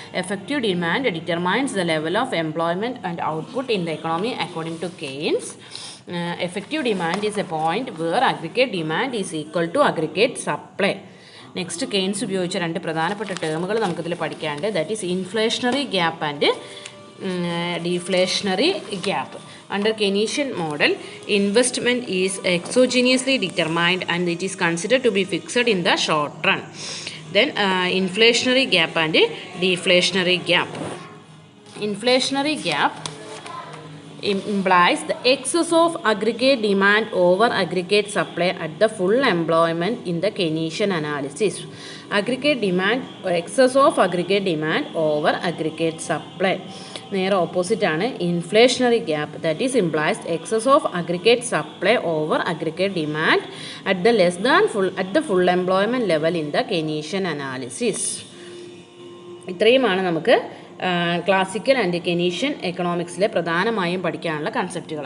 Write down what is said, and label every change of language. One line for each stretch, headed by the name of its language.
English: Effective demand determines the level of employment and output in the economy according to Keynes. Effective demand is a point where aggregate demand is equal to aggregate supply.
Malayalam: Next Keynes ഉപയോഗിച്ച രണ്ട് പ്രധാനപ്പെട്ട ടേമുകൾ നമുക്കിതിൽ പഠിക്കാനുണ്ട്.
English: That is inflationary gap and deflationary gap. Under Keynesian model, investment is exogenously determined and it is considered to be fixed in the short run. Then inflationary gap and deflationary gap. Inflationary gap implies the excess of aggregate demand over aggregate supply at the full employment in the Keynesian analysis. Aggregate demand or excess of aggregate demand over aggregate supply.
Malayalam: നേരെ opposite ആണ്
English: Inflationary gap. That is implies excess of aggregate supply over aggregate demand at the full employment level in the Keynesian analysis.
Malayalam: ഇത്രയുമാണ് നമുക്ക് classical and Keynesian എക്കണോമിക്സിലെ പ്രധാനമായും പഠിക്കാനുള്ള കൺസെപ്റ്റുകൾ.